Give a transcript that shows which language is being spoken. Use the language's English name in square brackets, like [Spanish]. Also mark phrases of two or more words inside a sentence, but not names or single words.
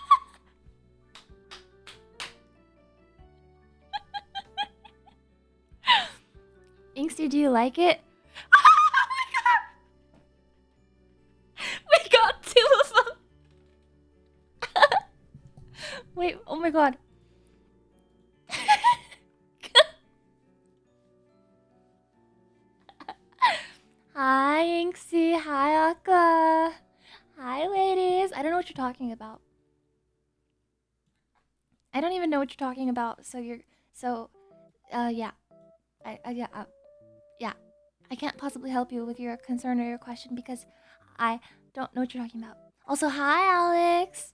[English] Inksy, do you like it? Oh my god! We got 2 of them. Wait, oh my god. Hi, Inksy. Hi, Aqua. Hi, ladies. I don't know what you're talking about. I don't even know what you're talking about. Yeah. Yeah. I can't possibly help you with your concern or your question because I don't know what you're talking about. Also, hi, Alex.